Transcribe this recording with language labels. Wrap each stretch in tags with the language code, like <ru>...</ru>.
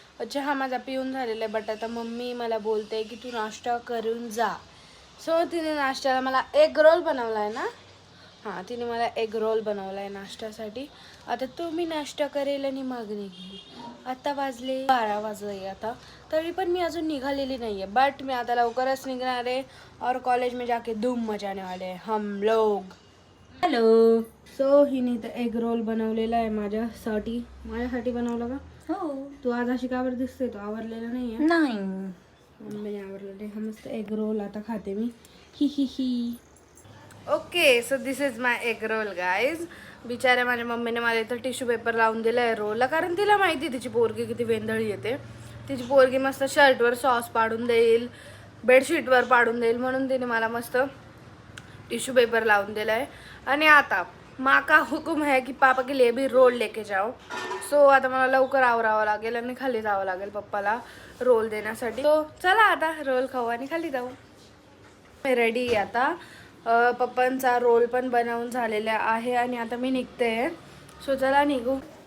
<mr>चहा माझा पिऊन झालेला आहे. बट आता मम्मी मला बोलते की तू नाश्ता करून जा. सो तिने नाश्त्याला मला एग रोल बनवला आहे ना. हां, तिने मला एग रोल बनवला आहे नाश्त्यासाठी. आता तो मी नाश्ता करेल आणि मग निघेल. आता वाजले 12 वाजले आता, तरी पण मी अजून निघालेली नाही आहे. बट मी आता लवकरच निघणार आहे</mr> <hi>और कॉलेज में जाके धूम मचाने वाले हैं हम लोग.</hi> <mr>हॅलो. सो हिने तर एग रोल बनवलेला आहे माझ्यासाठी बनवला का? हो. तू आज अशी कावर दिसते? तो आवरलेला नाही आहे? नाही. मम्मीने आवरलेला आहे. हा मस्त एग रोल आता खाते मी. ही ही ही.</mr> <en>Okay, so this is my egg roll guys.</en> <mr>बिचाऱ्या माझ्या मम्मीने मला इथं टिश्यू पेपर लावून दिला आहे रोलला, कारण तिला माहिती तिची पोरगी किती वेंधळी येते. तिची पोरगी मस्त शर्टवर सॉस पाडून देईल, बेडशीटवर पाडून देईल, म्हणून तिने मला मस्त टिश्यू पेपर लावून दिला आहे. आणि आता</mr> <hi>माका हुकुम है की पापा के लिए भी रोल लेके जाओ.</hi> <mr>सो आता मला लवकर आवरावं लागेल आणि खाली जावं लागेल पप्पाला रोल देण्यासाठी. तो चला आता रोल खाऊ आणि खाली जाऊ. मी रेडी आहे आता. पप्पांचा रोल पण बनवून झालेला आहे आणि आता मी निघते. सो चला निघू.</mr>